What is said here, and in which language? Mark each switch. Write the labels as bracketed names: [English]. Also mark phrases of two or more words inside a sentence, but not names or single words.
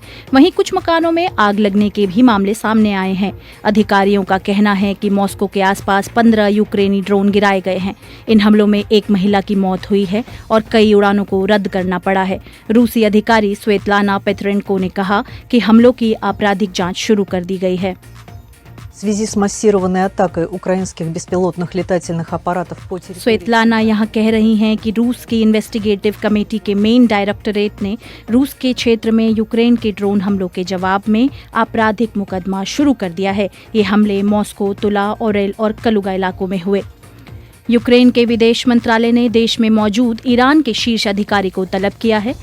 [Hindi] वहीं कुछ मकानों में आग लगने के भी मामले सामने आए हैं। अधिकारियों का कहना है कि मॉस्को के आसपास 15 यूक्रेनी ड्रोन गिराए गए हैं। इन हमलों में एक महिला की मौत हुई है और कई उड़ानों को रद्द करना पड़ा है। रूसी अधिकारी स्वेतलाना पेत्रेंको ने कहा कि हमलों की आपराधिक जांच शुरू कर दी गई है। [Russian] В связи с массированной атакой украинских беспилотных летательных аппаратов по территории... [Hindi] स्वेतलाना यहाँ कह रही हैं कि रूस की इन्वेस्टिगेटिव कमेटी के मेन डायरेक्टरेट ने रूस के क्षेत्र में यूक्रेन के ड्रोन हमलों के जवाब में आपराधिक मुकदमा शुरू कर दिया है। ये हमले मॉस्को, तुला, ओरेल और कलुगा इलाकों में हुए। यूक्रेन के विदेश मंत्रालय ने देश में मौजूद ईरान के शीर्ष अधिकारी को तलब किया है।